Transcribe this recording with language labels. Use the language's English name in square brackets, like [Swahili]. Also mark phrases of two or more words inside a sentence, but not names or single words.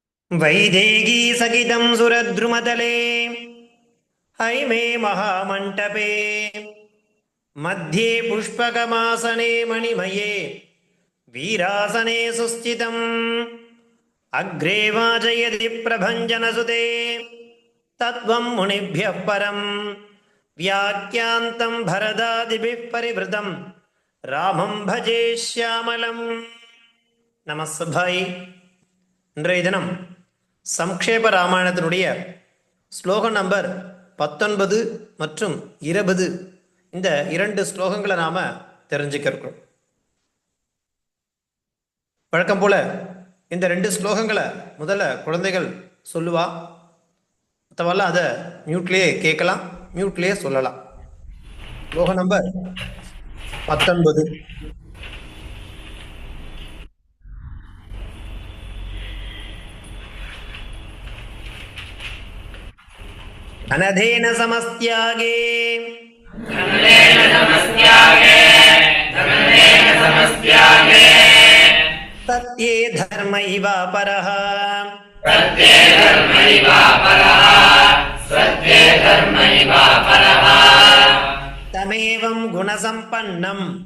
[Sanskrit] वैदेही सहितं सुरद्रुमतले हैमे महामण्टपे मध्ये पुष्पकमासने मणिमये वीरासने सुस्थितम् अग्रे वाचयति प्रभञ्जनसुते तत्त्वं मुनिभ्यः परम् व्याख्यान्तं भरदादिभिः परिवृतं रामं भजे श्यामलम्. [Tamil] நமஸ்பாய். இன்றைய தினம் சம்க்ஷேப ராமாயணத்தினுடைய ஸ்லோகம் நம்பர் 19 மற்றும் 20 இந்த இரண்டு ஸ்லோகங்களை நாம தெரிஞ்சுக்க இருக்கிறோம். வழக்கம் போல இந்த ரெண்டு ஸ்லோகங்களை முதல்ல குழந்தைகள் சொல்லுவா, மற்றவெல்லாம் அதை மியூட்லேயே கேட்கலாம், மியூட்லேயே சொல்லலாம். ஸ்லோகம் நம்பர் 19. [Sanskrit] अनधेन समस्त्यागे सत्ये धर्मैवा परः तमेवं गुणसम्पन्नं